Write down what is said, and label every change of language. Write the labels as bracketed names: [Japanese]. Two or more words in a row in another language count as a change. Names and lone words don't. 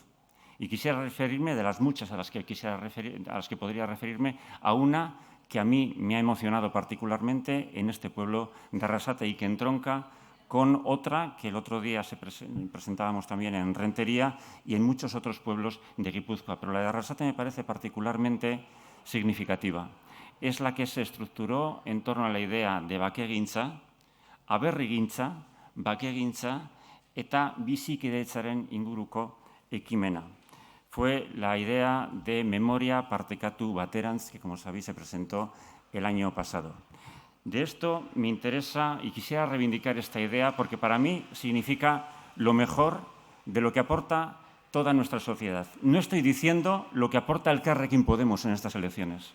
[Spanish] Y quisiera referirme, de las muchas a las que podría referirme, a una que a mí me ha emocionado particularmente en este pueblo de Arrasate y que entronca con otra que el otro día presentábamos también en Rentería y en muchos otros pueblos de Guipúzcoa. Pero la de Arrasate me parece particularmente significativa. Es la que se estructuró en torno a la idea de [Basque] bakegintza, aberrigintza, bakegintza eta bizikidetzaren inguruko ekimena. [Spanish] Fue la idea de [Basque] memoria partekatu baterantz, [Spanish] que como sabéis se presentó el año pasado. De esto me interesa y quisiera reivindicar esta idea porque para mí significa lo mejor de lo que aporta toda nuestra sociedad. No estoy diciendo lo que aporta Elkarrekin Podemos en estas elecciones.